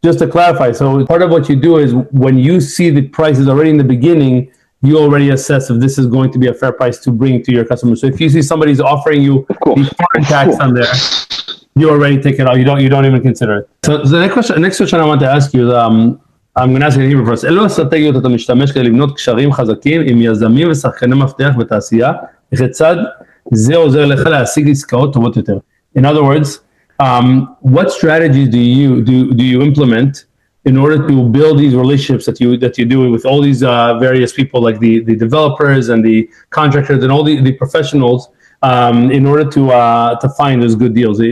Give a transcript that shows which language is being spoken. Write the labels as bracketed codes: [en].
[en] Just to clarify, so part of what you do is when you see the prices already in the beginning, you already assess if this is going to be a fair price to bring to your customers. So if you see somebody's offering you the foreign tax on there, you already take it out. You don't even consider it. So the next question I want to ask you is, I'm going to ask you in Hebrew first. [he] אילו אסטרטגיות אתה משתמש כדי לבנות קשרים חזקים עם יזמים ושחקני מפתח בתעשייה, וכיצד זה עוזר לך להשיג עסקאות טובות יותר? [en] In other words, what strategies do you implement in order to build these relationships that you do with all these various people, like the developers and the contractors and all the professionals, in order to find those good deals?